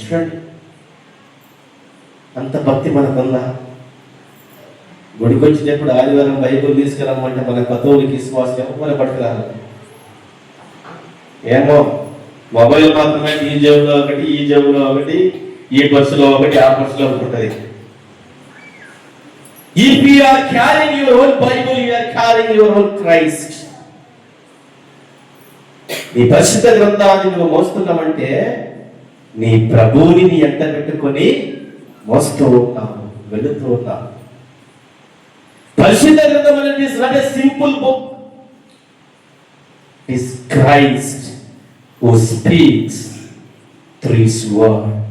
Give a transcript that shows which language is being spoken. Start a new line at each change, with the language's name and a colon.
Telugu: చూడండి అంత భక్తి మనకుందా? గుడికి వచ్చినప్పుడు ఆదివారం బైబుల్ తీసుకురమ్మంటే మన కథోలిక విశ్వాసం ఎవరు పట్టుకురారు. ఏమో మొబైల్ మాత్రమే ఈ జేబులో ఒకటి, ఈ జేబులో ఒకటి, ఈ పర్సులో ఒకటి, ఆ పర్సులో ఒకటి ఉంటుంది.
English: If you are carrying your own Bible, you are carrying your own Christ.
Telugu: నీ పరిశుద్ధ గ్రంథాన్ని నువ్వు మోస్తున్నామంటే నీ ప్రభువుని నీ ఎంట పెట్టుకొని మోస్తూ ఉన్నావు, వెళుతూ ఉన్నావు. పరిశుద్ధ గ్రంథం అనేది
English: Is not a simple book. It is Christ who speaks through his word.